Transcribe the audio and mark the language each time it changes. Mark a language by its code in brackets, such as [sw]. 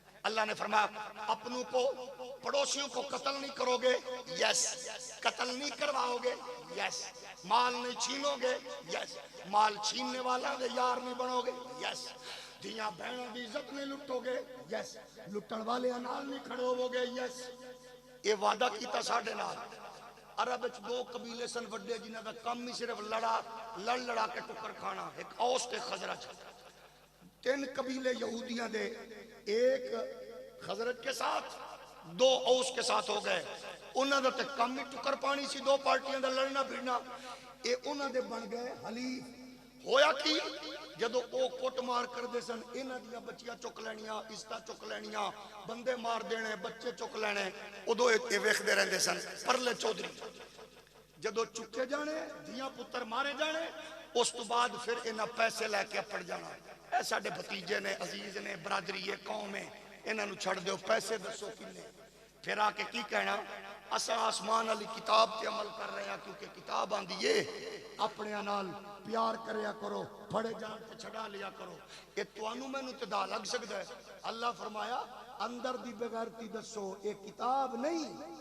[ur] اللہ نے فرمایا اپنوں کو, پڑوسیوں کو قتل نہیں کرو گے, یس. قتل نہیں کرواؤ گے, یس. مال نہیں چھینو گے, یس. [pa] مال چھیننے والا دے یار نہیں بنو گے, یس. دھیاں بہنوں دی عزت نہیں لٹو گے, یس. لٹن والے نال نہیں کھڑو ہو گے, یس. یہ وعدہ کیتا ساڈے نال. عرب وچ 2 قبیلے سن وڈے جنہاں دا کم ہی صرف لڑا کے ٹکر کھانا, ایک اوس تے خزرج. 3 قبیلے یہودیاں دے, [ur] ایک خزرج کے ساتھ, 2 اوس کے ساتھ ہو گئے. [pa] انہاں دا تے کم ہی ٹکر پانی سی, 2 پارٹیاں دا لڑنا پھرنا. اے انہاں دے بن گئے حلیف. ہویا کی جدو او کوٹ مار کر دے سن, انہاں دیاں بچیاں چک لینیاں, عزتاں چک لینیاں, بندے مار دینے, بچے چک لینے, ادو اے ویکھدے رہندے سن پرلے چودھری. جدو چکے جانے دھیاں پتر مارے جانے اس تو بعد پھر انہاں پیسے لے کے اپڑ جانا اے ساڈے بھتیجے نے عزیز نے برادری یہ قوم ہے انہاں نو چھڑ دیو پیسے دسو کنے پھر آ کے کی کہنا اسا آسمان والی کتاب تے عمل کر رہے ہیں کیونکہ کتاب آندی ہے اپنے نال پیار کریا کرو پھڑے جان تے چھڑا لیا کرو اے توانوں مینوں تے دا لگ سکدا ہے اللہ فرمایا اندر دی بغیرتی دسو اے کتاب نہیں